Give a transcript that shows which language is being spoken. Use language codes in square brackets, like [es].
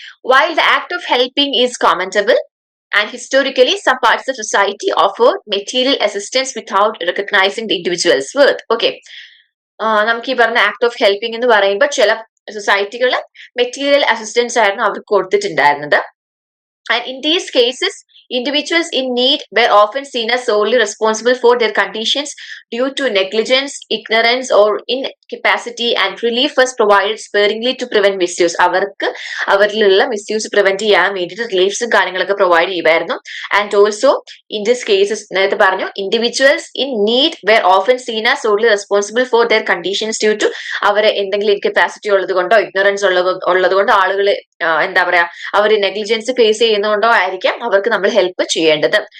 [en] While the act of helping is commendable, and historically, some parts of society offered material assistance without recognizing the individual's worth. Okay. [ml] നമുക്ക് ഈ പറഞ്ഞ act of helping എന്ന് പറയുമ്പോൾ ചില സൊസൈറ്റികൾ material assistance ആയിരുന്നു അവർക്ക് കൊടുത്തിട്ടുണ്ടായിരുന്നത്. [en] And in these cases, individuals in need were often seen as solely responsible for their conditions due to negligence, ignorance, or incapacity, and relief was provided sparingly to prevent misuse. [ml] അവർക്ക് അവരിലുള്ള misuse prevent ചെയ്യാൻ വേണ്ടിയിട്ട് റിലീഫ്സും കാര്യങ്ങളൊക്കെ provide ചെയ്യുമായിരുന്നു. [en] and also in this cases [ml] നേരത്തെ പറഞ്ഞു, [en] individuals in need were often seen as solely responsible for their conditions due to [ml] അവരെ എന്തെങ്കിലും incapacity ഉള്ളത് കൊണ്ടോ ഇഗ്നോറൻസ് ഉള്ളത് കൊണ്ടോ ആളുകൾ എന്താ പറയാ അവർ നെഗ്ലിജൻസ് ഫേസ് ചെയ്യുന്നതുകൊണ്ടോ ആയിരിക്കാം അവർക്ക് നമ്മൾ ഹെൽപ്പ് ചെയ്യേണ്ടത്.